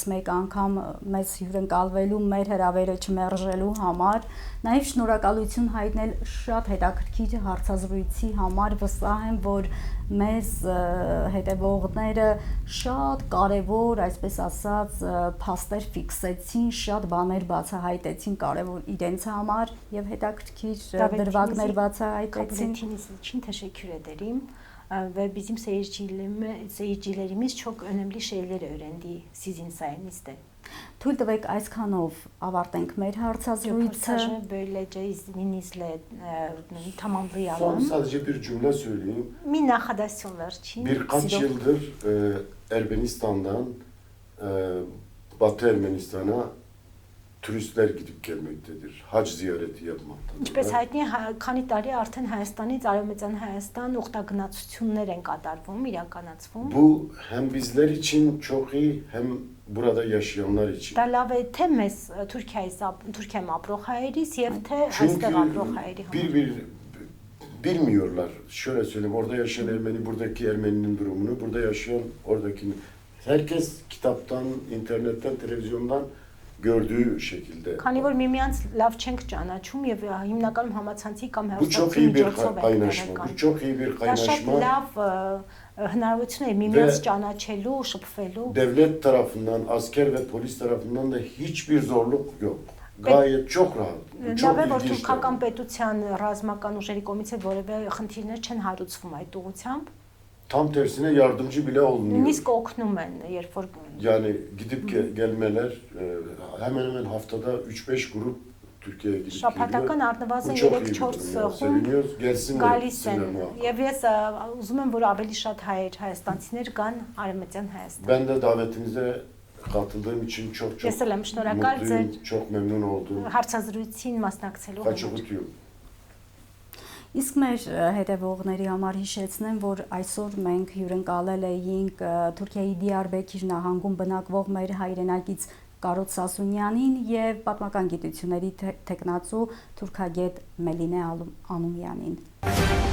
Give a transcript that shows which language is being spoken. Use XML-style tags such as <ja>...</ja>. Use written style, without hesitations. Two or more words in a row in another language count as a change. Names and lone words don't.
<hy>մեկ անգամ մեզ հյուրընկալվելու, մեր հրավերը չմերժելու համար, նաեւ շնորհակալություն հայտնել շատ հետաքրքիր հարցազրույցի համար, վստահ եմ, որ մեզ հետևողները շատ կարևոր, այսպես ասած, փաստեր ֆիքսեցին, շատ բաներ բացահայտեցին կարևոր իրենց համար եւ հետաքրքիր դրվագներ բացահայտեցին։</hy> <tr>Очень teşekkür ederim ve bizim seyircilerimiz çok önemli şeyler öğrendi sizin sayenizde.</tr> <hy>Թույլ տվեք այսքանով ավարտենք մեր հարցազրույցը.</hy> <tr>Böylece izninizle tamamlayalım. Son sadece bir cümle söyleyeyim. Bir nakadasyon ver için. Birkaç yıldır Ermenistan'dan Batı Ermenistan'a turistler gidip gelmektedir. Hac ziyareti yapmaktadır.</tr> <hy>Ինչպես հայտնի է, քանի տարի արդեն Հայաստանից Արևմտյան Հայաստան ուխտագնացություններ են կատարվում, իրականացվում։</hy> <tr>Bu hem bizler için çok iyi hem burada yaşayanlar için.</tr> <hy>Դա լավ է թե մեզ Թուրքիայում ապրող հայերից եւ թե այստեղ ապրող հայերի համար։</hy> <tr>Bilmiyorlar. Şöyle söyleyeyim, orada yaşayan Ermeni, buradaki Ermeninin durumunu, burada yaşayan oradakini. Herkes kitaptan, internetten, televizyondan gördüğü şekilde.</tr> <hy>Քանի որ միմյանց լավ չենք ճանաչում եւ հիմնականում համացանցի կամ</hy> <tr>Bu çok iyi bir</tr> <hy>միջոցով ենք</hy> <tr>kaynaşma.</tr> <hy>տեղական։</hy> <tr>Bu çok iyi bir</tr> <hy>Դա շատ</hy> <tr>kaynaşma.</tr> <hy>լավ հնարավորություն է միմյանց ճանաչելու, շփվելու։</hy> <tr>Devlet tarafından, asker ve polis tarafından da hiçbir zorluk yok. Gayet çok rahat. Çok</tr> <hy>Լավ է, որ</hy> <tr>ilginç.</tr> <hy>թուրքական պետության ռազմական ուժերի կողմից որևէ խնդիրներ չեն հարուցվում այդ ուղղությամբ։</hy> <tr>Tam tersine yardımcı bile olmuyor.</tr> <hy>Նույնիսկ օգնում են, երբ որ</hy> <tr>Yani gidip gelmeler hemen hemen haftada 3-5 grup Türkiye'ye gidip</tr> <hy>շաբաթական</hy> <tr>geliyor.</tr> <hy>առնվազն</hy> <tr>Bu çok iyi bir</tr> <hy>3-4</hy> <tr>durum ya.</tr> <hy>խումբ</hy> <tr>Seviniyoruz. Gelsinler.</tr> <hy>գալիս են։</hy> <tr>Sinema.</tr> <hy>Եվ ես ուզում եմ, որ ավելի շատ հայաստանցիներ կան Արևմտյան Հայաստան։</hy> <tr>Ben de davetinize katıldığım için çok</tr> <hy>Ես էլ եմ շնորհակալ ձեր</hy> <tr>mutluyum. Çok memnun oldum.</tr> <hy>հարցազրույցին մասնակցելու</hy> <tr>Kaç</tr> <hy>համար։</hy> <tr>unutuyorum.</tr> <hy>Իսկ մեր հետևողների համար հիշեցնեմ, որ այսօր մենք հյուրընկալել էինք Թուրքիայի Դիարբեքիր նահանգում բնակվող մեր հայրենակից Կարոտ Սասունյանին եւ պատմական գիտությունների տեխնացու թուրքագետ Մելինե Անումյանին։</hy>